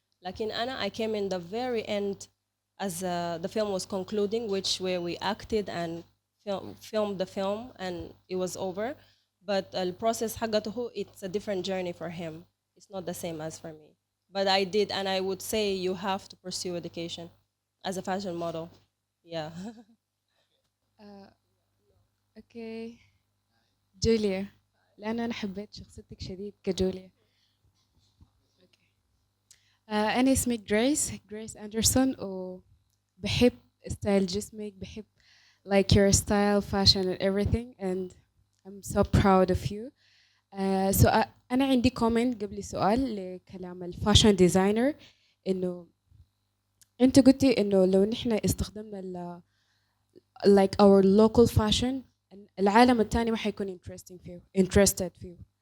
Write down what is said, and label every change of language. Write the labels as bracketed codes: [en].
[ar] لكن أنا [en] I came in the very end as the film was concluding, where we acted and filmed the film and it was over. But the process [ar] حقته [en] it's a different journey for him. It's not the same as for me. But I did, and I would say you have to pursue education as a fashion model. Yeah. [ar] اوكي جوليا، لأن أنا حبيت شخصيتك شديد كجوليا. أنا اسمي جريس أندرسون، وبحب ستايل جسمك، بحب [en] like your style, fashion and everything, and I'm so proud of you. [ar] So أنا عندي comment قبل سؤال لكلام الفاشن ديزاينر، إنه أنت قلتي إنه لو نحن استخدمنا [en] like our local fashion [ar] العالم التاني ما حيكون interested فيه.